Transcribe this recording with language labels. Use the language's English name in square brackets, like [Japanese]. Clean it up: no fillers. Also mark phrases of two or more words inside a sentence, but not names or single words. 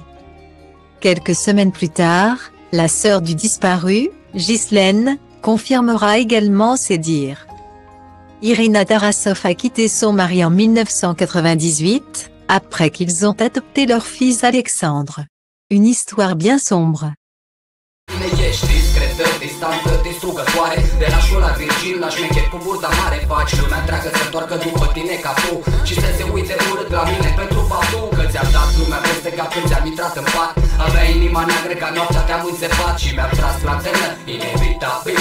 [French] Quelques semaines plus tard, la sœur du disparu, Ghislaine, confirmera également ces dires. Irina Tarasov a quitté son mari en 1998, après qu'ils ont adopté leur fils Alexandre. Une histoire bien sombre. [Romanian] Distanță distrugătoare, de la școala Virgil la șmecher cu burta mare. Faci lumea întreagă să doarcă după tine ca tu și să se uite urât la mine pentru faptul că ți-am dat lumea peste cap când ți-am intrat în pat. Aveai inima neagră ca noaptea, te-am înțepat și mi-am tras lanterna inevitabil.